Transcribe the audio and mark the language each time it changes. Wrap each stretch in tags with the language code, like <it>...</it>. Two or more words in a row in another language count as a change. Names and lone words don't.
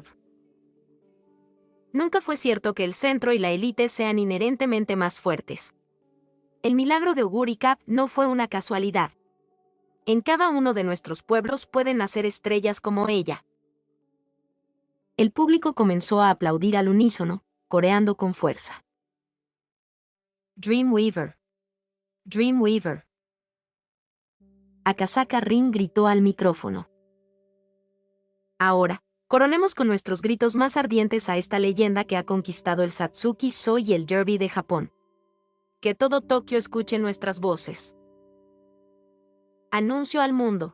<es>Nunca fue cierto que el centro y la élite sean inherentemente más fuertes. El milagro de Oguri Cup no fue una casualidad. En cada uno de nuestros pueblos pueden nacer estrellas como ella. El público comenzó a aplaudir al unísono, coreando con fuerza. Dreamweaver. Dreamweaver. Akasaka Rin gritó al micrófono. Ahora, coronemos con nuestros gritos más ardientes a esta leyenda que ha conquistado el Satsuki So y el Derby de Japón. Que todo Tokio escuche nuestras voces. Anuncio al mundo.</es>